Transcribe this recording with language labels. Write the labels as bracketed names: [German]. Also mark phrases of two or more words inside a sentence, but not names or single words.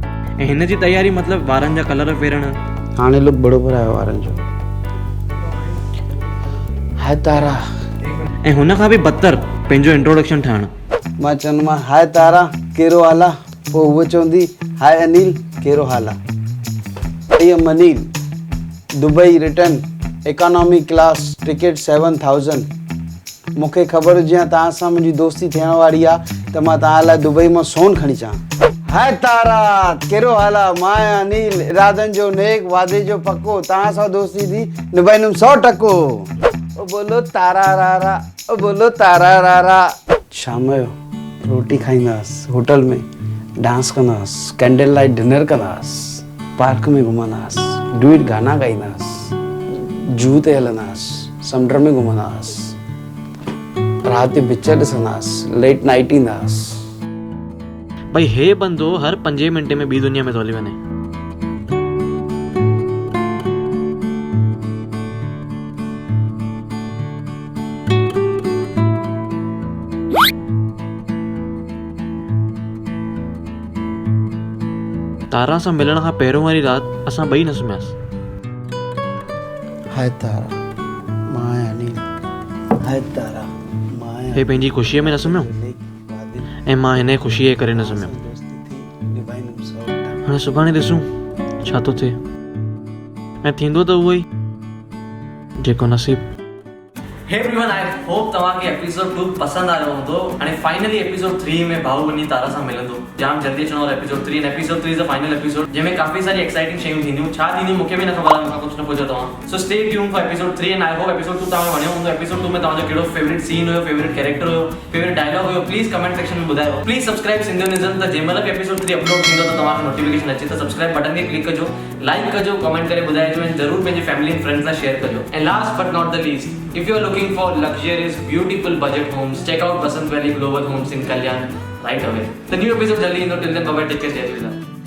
[Sindhi] ऐं हिन जी तयारी मतिलबु वारनि जा कलर फेरणु, हाणे लुक बराबरि आयो वारनि जो। हाय तारा। ऐं हुन खां बि बदतर पंहिंजो इंट्रोडक्शन ठाहिणु। मां चवंदोमांसि हाय तारा कहिड़ो हाल आहे, पोइ उहा चवंदी हाय अनिल कहिड़ो हाल आहे। [English] I am Anil, Dubai return, economy class, ticket 7000. [Sindhi] मूंखे ख़बर हुजे हा तव्हां सां मुंहिंजी दोस्ती थियण वारी आहे त मां तव्हां लाइ दुबई मां सोन खणी अचां। हाय तारा कहिड़ो हाल आहे, मां आहियां अनिल, इरादनि जो नेक, वादे जो पको, तव्हां सां दोस्ती थी निभाईंदुमि 100%। ओ बोलो तारा रारा, ओ बोलो तारा रारा। शाम जो रोटी खाईंदासीं होटल में, डांस कंदासीं, [English] candle light dinner [Sindhi] कंदासीं, पार्क में घुमंदासीं, ड्यूट गाना ॻाईंदासीं, जू ते हलंदासीं, समुंड में घुमंदासीं, राति जो पिक्चर ॾिसंदासीं, [English] late night [Sindhi] ईंदासीं। भाई हे बंदो हर 5 मिंटे में ॿी दुनिया में थो हली वञे। तारा सां मिलण खां पहिरों वारी राति असां ॿई न सुम्हियासीं। हाय तारा मां आहियां अनिल, हाय तारा मां आहियां। हे पंहिंजी ख़ुशीअ में न सुम्हियो, ऐं मां हिन ख़ुशीअ जे करे न सुम्हियो। हाणे सुभाणे ॾिसूं छा थो थिए, ऐं थींदो त उहो ई जेको नसीब [English] hey everyone, I hope [Sindhi] तव्हांखे एपिसोड 2 पसंद आयो हूंदो हाणे [English] finally episode 3 [Sindhi] में भाऊ वञी तारा सां मिलंदो जाम जल्दी अचणो वारो [English] episode 3 and episode 3 is the final episode [Sindhi] जंहिंमें काफ़ी सारी एक्साइटिंग शयूं थींदियूं छा थींदियूं मूंखे बि न ख़बर आहे मूंखां कुझु न पुछो तव्हां [English] so stay tune for episode 3 and I hope [Sindhi] एपिसोड 2 तव्हां वणियो हूंदो एपिसोड 2 में तव्हांजो कहिड़ो फेवरेट सीन हुयो [English] favourite character [Sindhi] हुयो [English] favourite dialogue [Sindhi] हुयो प्लीज़ [English] comment section [Sindhi] में ॿुधायो प्लीज़ सब्सक्राइब सिंधियोनिज़म त जंहिंमहिल बि एपिसोड 3 अपलोड थींदो त तव्हांखे नोटिफिकेशन अचे त [English] subscribe button [Sindhi] खे क्लिक कजो लाइक कजो कमेंट करे ॿुधाइजो ऐं ज़रूरु पंहिंजे [English] family and friends [Sindhi] सां शेयर कजो [English] and last but not the least if you are looking for luxurious beautiful budget homes check out Basant Valley Global Homes in Kalyan right away the new episode jaldi in till then bye bye take care [Sindhi] jai Jai